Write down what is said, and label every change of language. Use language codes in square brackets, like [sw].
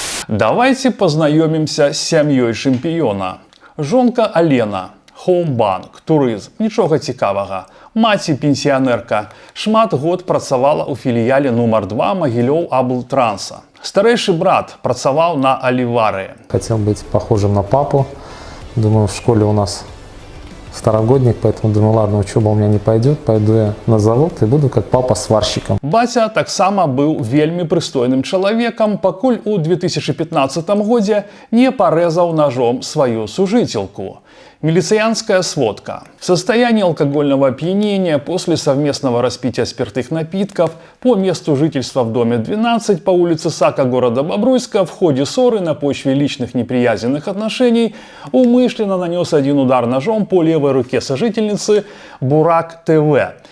[be] Давайте познаёмімся з сям'ёй чэмпіёна. Жонка Алена, Хоумбанк, турызм, нічога цікавага. Маці пенсіянерка, шмат год працавала ў філіяле нумар 2 Магілёў Аблтранса. Старэйшы брат працаваў на Аливарии. [ru] Хотел быть похожим на папу. Думаю, в школе у нас второгодник, поэтому думаю, ладно, учеба у меня не пойдет, пойду я на завод и буду как папа сварщиком. [be] Баця таксама быў вельмі прыстойным чалавекам, пакуль у 2015 годзе не парэзаў ножом сваю [ru] сужительку. Милициянская сводка. В состоянии алкогольного опьянения после совместного распития спиртных напитков по месту жительства в доме 12 по улице Сака города Бобруйска в ходе ссоры на почве личных неприязненных отношений умышленно нанес один удар ножом по левой руке сожительницы Бурак ТВ,